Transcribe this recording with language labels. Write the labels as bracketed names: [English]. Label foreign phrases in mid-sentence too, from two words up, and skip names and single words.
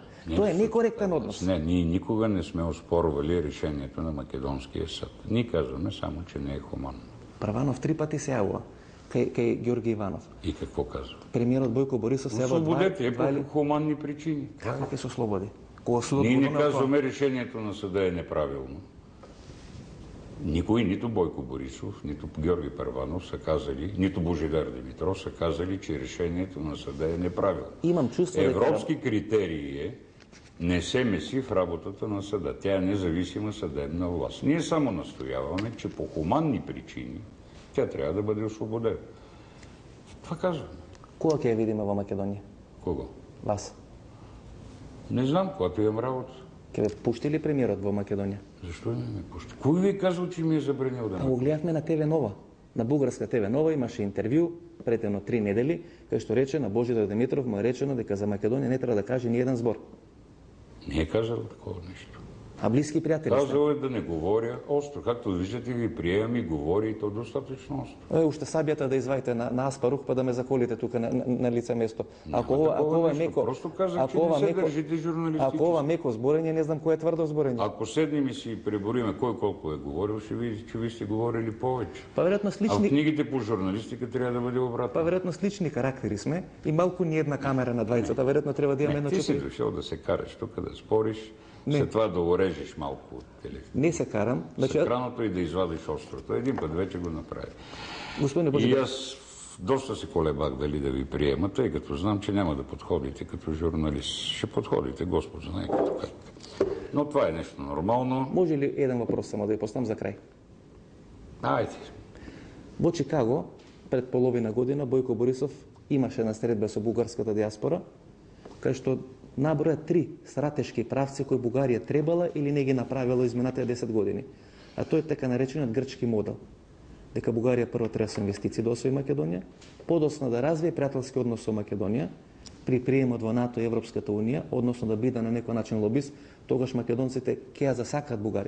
[Macedonian] Тоа е некоректен однос. [Bulgarian] Не, ние никога не сме оспорвали решението на Македонския съд. Ние казваме само, че не е хуманно. [Macedonian] Прванов 3 пати се јавува кај Георги Иванов. [Bulgarian] И какво казва? [Macedonian] Премиерот Бојко Борисов се јавува [Bulgarian] Освободете е по хуманни причини. [Macedonian] Како ќе се ослободи? [Bulgarian] Ние не казваме решението на съда е неправилно. Никой, нито Бойко Борисов, нито Георги Първанов са казали, нито Божидар Димитров са казали, че решението на съда е неправилно. Имам чувство Европски критерий е не се меси в работата на съда. Тя е независима съдебна власт. Ние само настояваме, че по хуманни причини тя трябва да бъде освободена. Това казваме. [Macedonian] Кога ќе ја видиме во Македонија? [Bulgarian] Кого? [Macedonian] Вас. [Bulgarian] Не знам, когато имам работа. [Macedonian] Ке ве пушти ли премиерот во Македонија? [Bulgarian] Защо не ме пушти? Кой ви казал, че ми е забранил да ме? [Macedonian] Го гледавме на ТВ Нова. На бугарска ТВ Нова имаше интервју пред 3 недели, кај што рече на Божидар Димитров му е речено дека за Македонија не треба да каже ни еден збор. [Bulgarian] Не е казал такова нещо. [Macedonian] А близки пријатели сте? [Bulgarian] Казал е да не говоря остро. Както виждате, ви приемам и говори и то достатъчно остро. [Macedonian] Уште сабијата да изваите на Аспарух па да ме заколите тука на лице место. Ако ова меко, [Bulgarian] просто казах, че не се държите журналистически. [Macedonian] Ако ова меко зборење, не знам кој е тврдо зборење. [Bulgarian] Ако седнем и си пребориме кој колко е говорил, ще видите, че ви сте говорили повече. [Macedonian] Па веројатно слични. [Bulgarian] А в книгите по журналистика трябва да бъде обратно. [Macedonian] Па веројатно слични карактери сме и малку ни една камера на двајцата, веројатно треба да имаме едно четири. [Bulgarian] Ти си дошъл да се караш тук, да спориш. След това да урежеш малко от телефона. Не се карам. С екраното и да извадиш острото. Един път вече го направи. Господин Божидар. И аз доста се колебах дали да ви приема, тъй като знам, че няма да подходите като журналист. Ще подходите, Господ знае като как. Но това е нещо нормално. Може ли един въпрос само да ви поставям за край? Айде. [Macedonian] Во Чикаго, пред половина година, Бойко Борисов имаше насредба со бугарската диаспора, кај што наброја 3 стратешки правци кои Бугарија требала или не ги направила изминатите 10 години. А тој е така наречениот грчки модел. Дека Бугарија прво треба со инвестиции да освои Македонија, подоцна да развие пријателски однос со Македонија, при приемот во НАТО и Европската унија, односно да биде на некој начин лобист, тогаш македонците ќе ја засакат Бугарија.